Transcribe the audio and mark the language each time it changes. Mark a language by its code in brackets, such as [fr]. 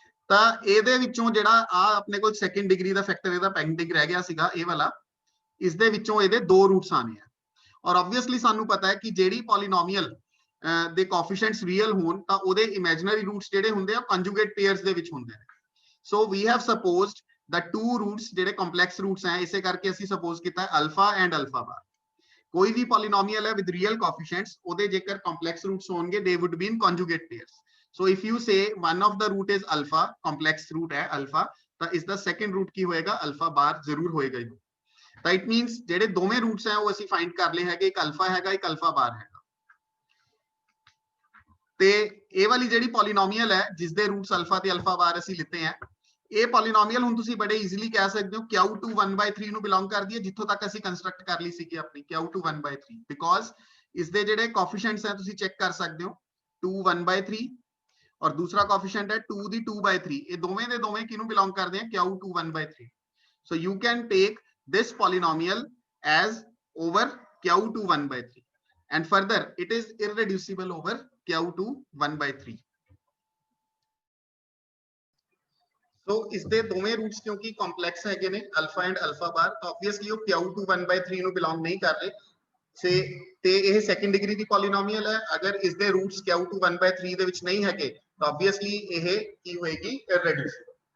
[pa] ਤਾਂ ਇਹਦੇ ਵਿੱਚੋਂ ਜਿਹੜਾ ਆ ਆਪਣੇ ਕੋਲ ਸੈਕੰਡ ਡਿਗਰੀ ਦਾ ਫੈਕਟਰ ਇਹਦਾ ਪੈਂਡਿੰਗ ਰਹਿ ਗਿਆ ਸੀਗਾ ਇਹ ਵਾਲਾ, ਇਸ ਦੇ ਵਿੱਚੋਂ ਇਹਦੇ ਦੋ ਰੂਟਸ ਆਨੇ ਆ ਔਰ ਆਬਵੀਅਸਲੀ ਸਾਨੂੰ ਪਤਾ ਹੈ ਕਿ ਜਿਹੜੀ ਪੋਲੀਨੋਮੀਅਲ ਦੇ ਕੋਐਫੀਸ਼ੀਐਂਟਸ ਰੀਅਲ ਹੋਣ ਤਾਂ ਉਹਦੇ ਇਮੇਜਨਰੀ ਰੂਟਸ ਜਿਹੜੇ ਹੁੰਦੇ ਆ ਕੰਜੂਗੇਟ ਪੇਅਰਸ ਦੇ ਵਿੱਚ ਹੁੰਦੇ ਨੇ। [en] so we have supposed the two roots [pa] ਜਿਹੜੇ ਕੰਪਲੈਕਸ ਰੂਟਸ ਹੈ, ਇਸੇ ਕਰਕੇ ਅਸੀਂ ਸਪੋਜ਼ ਕੀਤਾ ਅਲਫਾ ਐਂਡ ਅਲਫਾ ਬਾਰ। ਕੋਈ ਵੀ ਪੋਲੀਨੋਮੀਅਲ ਹੈ ਵਿਦ ਰੀਅਲ ਕੋਐਫੀਸ਼ੀਐਂਟਸ ਉਹਦੇ ਜੇਕਰ ਕੰਪਲੈਕਸ ਰੂਟਸ ਹੋਣਗੇ [en] They would be in conjugate pairs. So if you say one of the root is alpha, complex root है alpha, [pa] ਤਾਂ ਇਸ ਦਾ second root ਕੀ ਹੋਏਗਾ alpha bar ਜ਼ਰੂਰ ਹੋਏਗਾ ਹੀ। ਤਾਂ it means ਜਿਹੜੇ ਦੋਵੇਂ roots ਹੈ ਉਹ ਅਸੀਂ find ਕਰ ਲਏ ਹੈਗੇ, ਇੱਕ alpha ਹੈਗਾ ਇੱਕ alpha bar ਹੈਗਾ। ਤੇ ਇਹ ਵਾਲੀ ਜਿਹੜੀ polynomial ਹੈ ਜਿਸ ਦੇ roots alpha ਤੇ alpha bar ਅਸੀਂ ਲਿੱਤੇ ਹੈ, ਇਹ polynomial ਹੁਣ ਤੁਸੀਂ ਬੜੇ easily ਕਹਿ ਸਕਦੇ ਹੋ q2 1/3 ਨੂੰ belong ਕਰਦੀ ਹੈ, ਜਿੱਥੋਂ ਤੱਕ ਅਸੀਂ ਕੰਸਟਰਕਟ ਕਰ ਲਈ ਸੀਗੀ ਆਪਣੀ q2 1/3, because ਇਸ ਦੇ ਜਿਹੜੇ ਕੋਐਫੀਸ਼ੀਐਂਟਸ ਹੈ ਤੁਸੀਂ ਚੈੱਕ ਕਰ ਸਕਦੇ ਹੋ 2 1/3 [hi] और दूसरा कोएफिशिएंट है [pa] 2 ਦੀ 2/3, ਇਹ ਦੋਵੇਂ ਦੇ ਦੋਵੇਂ ਕਿਹਨੂੰ ਬਿਲੋਂਗ ਕਰਦੇ ਆ q2 1/3। [en] so you can take this polynomial as over q2 1/3 and further it is irreducible over q2 1/3। [pa] so ਇਸ ਦੇ ਦੋਵੇਂ ਰੂਟਸ ਕਿਉਂਕਿ ਕੰਪਲੈਕਸ ਹੈਗੇ ਨੇ ਅਲਫਾ ਐਂਡ ਅਲਫਾ ਬਾਰ, ਤਾਂ ਆਬਵੀਅਸਲੀ ਉਹ q2 1/3 ਨੂੰ ਬਿਲੋਂਗ ਨਹੀਂ ਕਰ ਰਹੇ ਤੇ ਇਹ ਸੈਕੰਡ ਡਿਗਰੀ ਦੀ ਪੋਲੀਨੋਮੀਅਲ ਹੈ। ਅਗਰ ਇਸ ਦੇ ਰੂਟਸ q2 1/3 ਦੇ ਵਿੱਚ ਨਹੀਂ ਹੈਗੇ ਤਾਂ ਆਬਵੀਅਸਲੀ ਇਹ ਕੀ ਹੋਏਗੀ ਇਰਰੈਡਿਊਸਿਬਲ।